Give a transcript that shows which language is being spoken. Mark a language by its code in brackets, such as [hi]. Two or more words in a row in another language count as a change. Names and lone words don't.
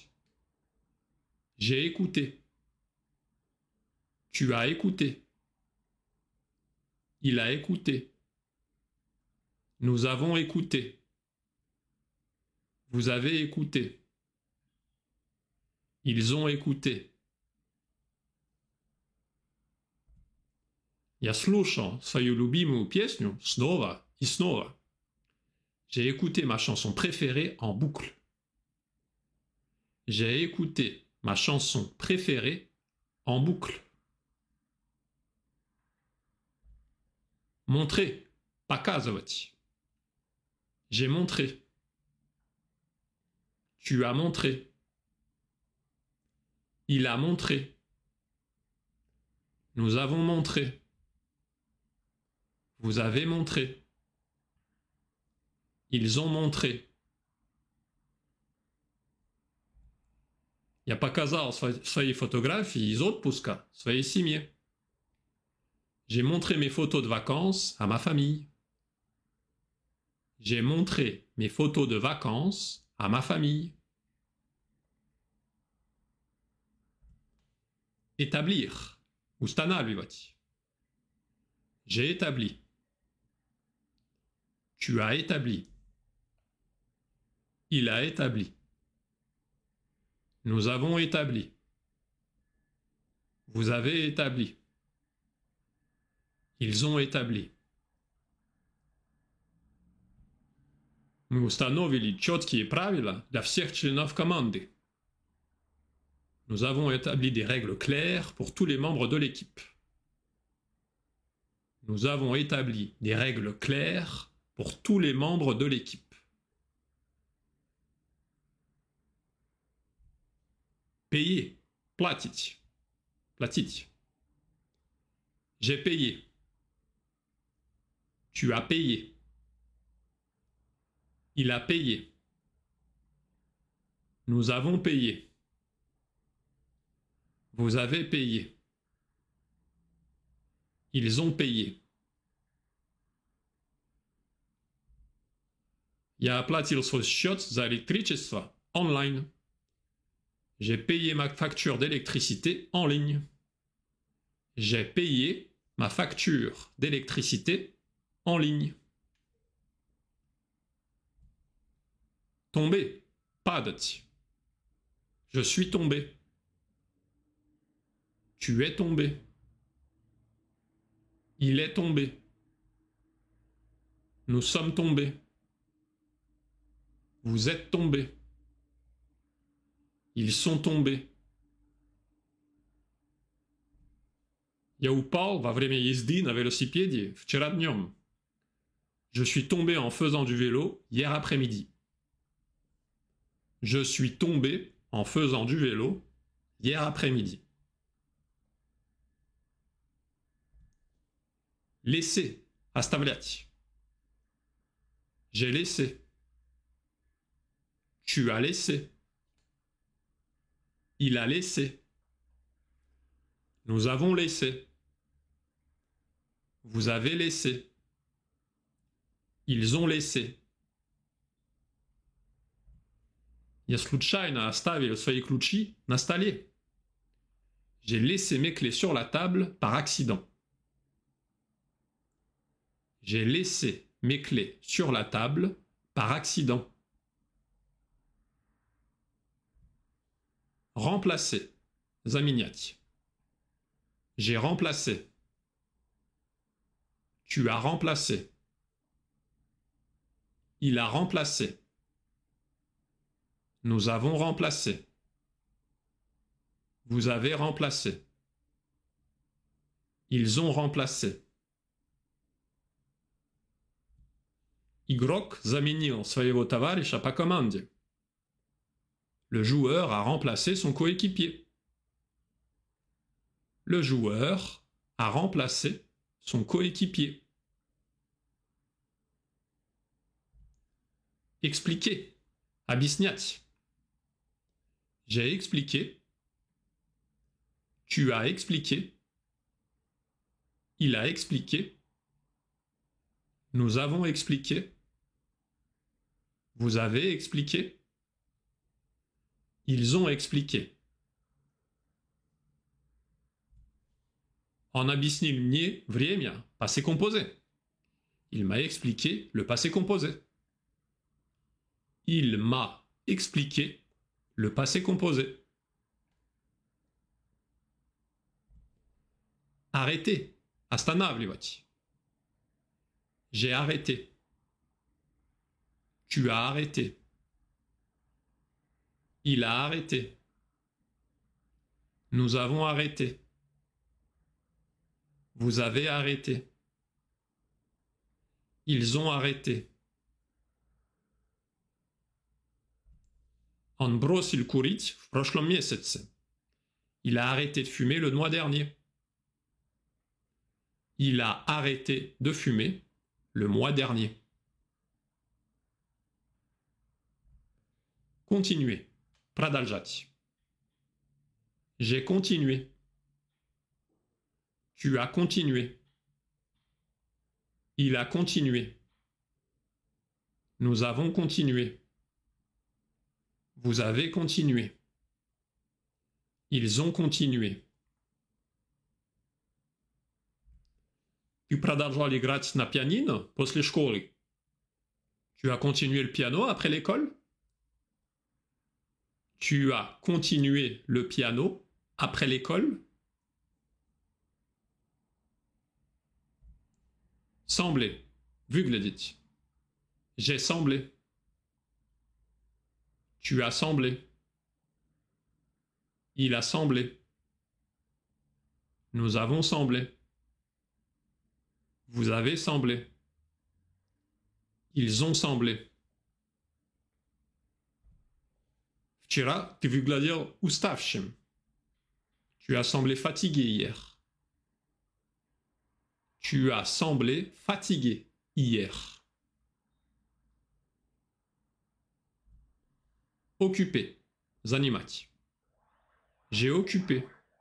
[fr] J'ai écouté. Tu as écouté. Il a écouté. Nous avons écouté. Vous avez écouté. Ils ont écouté. [ru] Я слушал свою любимую песню снова и снова. [fr] J'ai écouté ma chanson préférée en boucle. J'ai écouté ma chanson préférée en boucle. Montrer, показывать. J'ai montré. Tu as montré. Il a montré. Nous avons montré. Vous avez montré. Ils ont montré. [ru] Я показал свои фотографии из отпуска своей семье. [fr] J'ai montré mes photos de vacances à ma famille. J'ai montré mes photos de vacances à ma famille. Établir. Устанавливать. J'ai établi. Tu as établi. Il a établi. Nous avons établi. Vous avez établi. Ils ont établi. [ru] Мы установили четкие правила для всех членов команды. [fr] Nous avons établi des règles claires pour tous les membres de l'équipe. Nous avons établi des règles claires pour tous les membres de l'équipe. Payer, [ru] платить, платить. [fr] J'ai payé. Tu as payé. Il a payé. Nous avons payé. Vous avez payé. Ils ont payé. [ru] Я оплатил свой счет за электричество онлайн. [fr] J'ai payé ma facture d'électricité en ligne. J'ai payé ma facture d'électricité en ligne. Tomber, падать. Je suis tombé. Tu es tombé. Il est tombé. Nous sommes tombés. Vous êtes tombés. Ils sont tombés. [ru] Я упал во время езды на велосипеде вчера днем. [fr] Je suis tombé en faisant du vélo hier après-midi. Je suis tombé en faisant du vélo hier après-midi. Laisser, оставлять. J'ai laissé. Tu as laissé. Il a laissé. Nous avons laissé. Vous avez laissé. Ils ont laissé. [ru] Я случайно оставил свои ключи на столе. [fr] J'ai laissé mes clés sur la table par accident. J'ai laissé mes clés sur la table par accident. Remplacer. Заменять. J'ai remplacé. Tu as remplacé. Il a remplacé. Nous avons remplacé. Vous avez remplacé. Ils ont remplacé. [ru] Игрок заменил своего товарища по команде. [fr] Le joueur a remplacé son coéquipier. Le joueur a remplacé son coéquipier. Expliquer. Объяснять. J'ai expliqué. Tu as expliqué. Il a expliqué. Nous avons expliqué. Vous avez expliqué. Ils ont expliqué. [ru] On объяснил мне время, [fr] passé composé. Il m'a expliqué le passé composé. Il m'a expliqué le passé composé. Arrêter. Останавливать. J'ai arrêté. Tu as arrêté. Il a arrêté. Nous avons arrêté. Vous avez arrêté. Ils ont arrêté. [ru] Он бросил курить в прошлом месяце. [fr] Il a arrêté de fumer le mois dernier. Il a arrêté de fumer le mois dernier. Continuer. Продолжать. J'ai continué. Tu as continué. Il a continué. Nous avons continué. Vous avez continué. Ils ont continué. [ru] Tu продолжал играть на пианино после школы? [fr] Tu as continué le piano après l'école? Tu as continué le piano après l'école? Sembler. Выглядеть. J'ai semblé. Tu as semblé. Il a semblé. Nous avons semblé. Vous avez semblé. Ils ont semblé. [ru] Вчера ты выглядел уставшим. [fr] Tu as semblé fatigué hier. Tu as semblé fatigué hier. Occuper. Занимать. J'ai occupé.